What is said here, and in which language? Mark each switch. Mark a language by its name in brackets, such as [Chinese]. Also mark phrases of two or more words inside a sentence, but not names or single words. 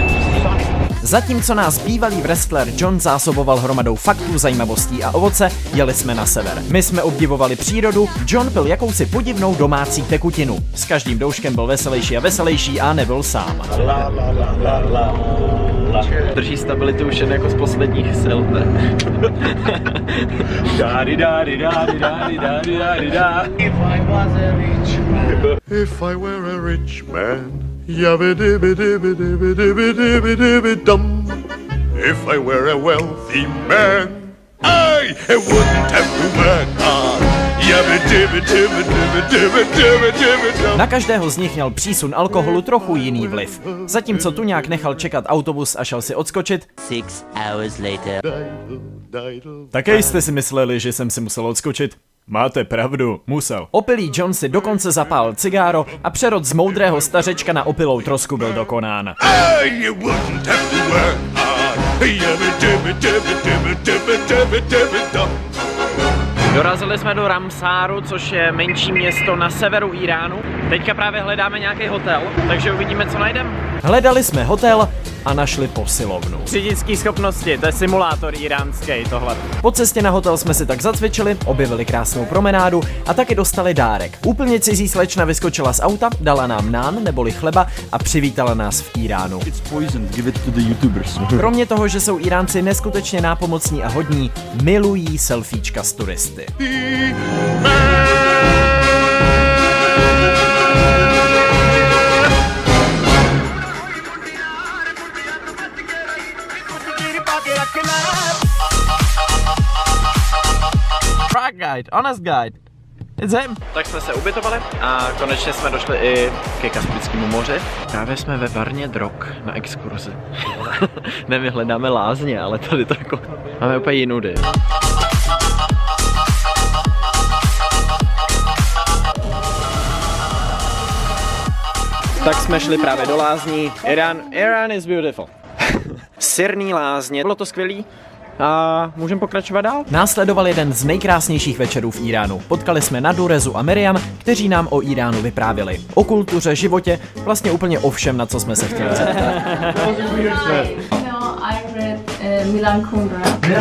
[Czech] Zatímco nás bývalý wrestler John zásoboval hromadou faktů, zajímavostí a ovoce, jeli jsme na sever. My jsme obdivovali přírodu, John pil jakousi podivnou domácí tekutinu. S každým douškem byl veselější a veselější a nebyl sám. Drží stabilitu už jen jako z posledních sil. [English] If I were a rich man, yabba dibba dibba dibba dibba dibba dibba dum. If I were a wealthy man, I wouldn't have to work hard. Yabba dibba dibba dibba dibba dibba dibba dum. [Czech] Na každého z nich měl přísun alkoholu trochu jiný vliv. Zatímco tu nějak nechal čekat autobus a šel si odskočit, [English] 6 hours later. [Czech] také jste si mysleli, že jsem si musel odskočit? Máte pravdu, musel. Opilý John si dokonce zapál cigáro a přerod z moudrého stařečka na opilou trosku byl dokonán. [English] I wouldn't have to work hard. Yabba dibba dibba dibba dibba dibba dibba dum. [Czech] Dorazili jsme do Ramsáru, což je menší město na severu Iránu. Teďka právě hledáme nějaký hotel, takže uvidíme, co najdeme. Hledali jsme hotel a našli posilovnu. Řidičský schopnosti, to je simulátor iránský tohle. Po cestě na hotel jsme si tak zacvičili, objevili krásnou promenádu a taky dostali dárek. Úplně cizí slečna vyskočila z auta, dala nám nán neboli chleba a přivítala nás v Iránu. Kromě toho, že jsou Iránci neskutečně nápomocní a hodní, milují selfiečka s turisty. [English] Truck guide, honest guide. It's him. [Czech] Tak jsme se ubytovali a konečně jsme došli i ke Kaspickému moři. Právě jsme ve Varně drog na exkurzi. Ne, my hledáme lázně, ale tady to jako... Máme úplně jinudy. Tak jsme šli právě do lázní. [English] Iran is beautiful. [Czech] Sirný lázně. Bylo to skvělý? a můžeme pokračovat dál. Následoval jeden z nejkrásnějších večerů v Iránu. Potkali jsme Nadu, Rezu a Miriam, kteří nám o Iránu vyprávěli. O kultuře, životě, vlastně úplně o všem, na co jsme se chtěli zeptat. [English] I read Milan Kundera.